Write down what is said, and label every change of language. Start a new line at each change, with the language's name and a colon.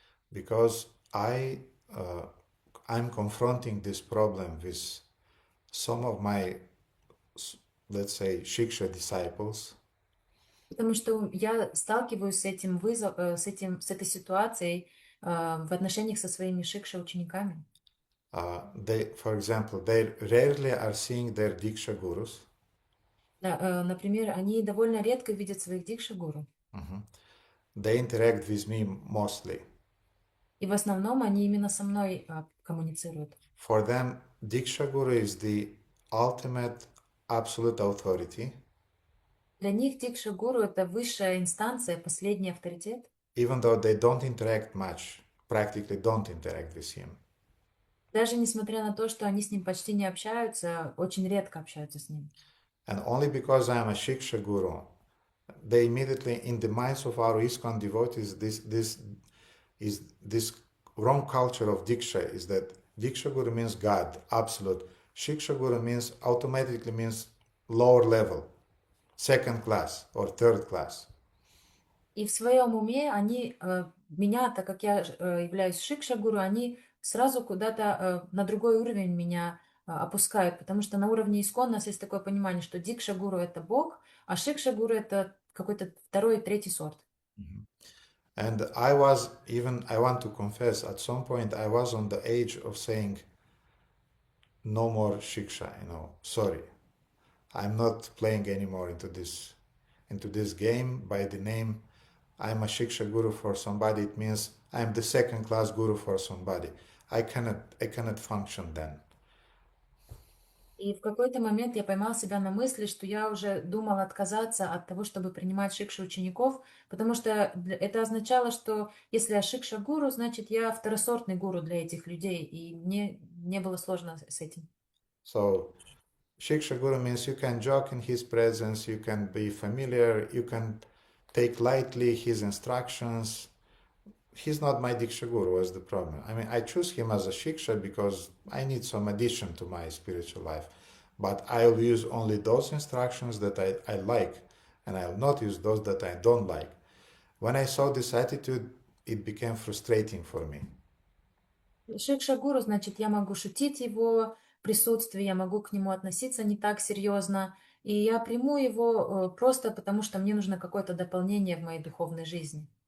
English: Because I'm confronting this problem with some of my, let's say, Shiksha disciples.
Russian: Потому что я сталкиваюсь с этим с этой ситуацией в отношениях со своими Шикша учениками.
English: For example, they rarely are seeing their Diksha gurus.
Russian: Например, они довольно редко видят своих Дикша гуру.
English: They interact with me mostly.
Russian: И в основном они именно со мной коммуницируют.
English: For them, Diksha Guru is the ultimate absolute authority,
Russian: Для них Дикша-гуру это высшая инстанция, последний авторитет,
English: even though they don't interact much, practically don't interact with him.
Russian: даже несмотря на то, что они с ним почти не общаются, очень редко общаются с ним.
English: And only because I am a Shiksha Guru, they immediately, in the minds of our ISKCON devotees, this wrong culture of Diksha is that Diksha Guru means God, absolute. Shiksha Guru means automatically means lower level, second class or third class.
Russian: И в своем уме они меня, так как я являюсь шикша-гуру, они сразу куда-то на другой уровень меня опускают, потому что на уровне искон у нас есть такое понимание, что дикша-гуру это Бог, а шикша-гуру это какой-то второй, третий сорт.
English: And I want to confess, at some point I was on the age of saying, no more shiksha, sorry. I'm not playing anymore into this game by the name I'm a shiksha guru for somebody. It means I'm the second class guru for somebody. I cannot function then.
Russian: И в какой-то момент я поймал себя на мысли, что я уже думал отказаться от того, чтобы принимать шикшу учеников, потому что это означало, что если я шикша-гуру, значит я второсортный гуру для этих людей, и мне не было сложно с этим.
English: So, shiksha guru means you can joke in his presence, you can be familiar, you can take lightly his instructions. He's not my Diksha Guru, was the problem. I mean, I choose him as a Shiksha because I need some addition to my spiritual life. But I'll use only those instructions that I like, and I'll not use those that I don't like. When I saw this attitude, it became frustrating for me.
Russian: Шикша-гуру, значит, я могу шутить его присутствии, я могу к нему относиться не так серьезно, и я приму его просто потому, что мне нужно какое-то дополнение в моей духовной жизни.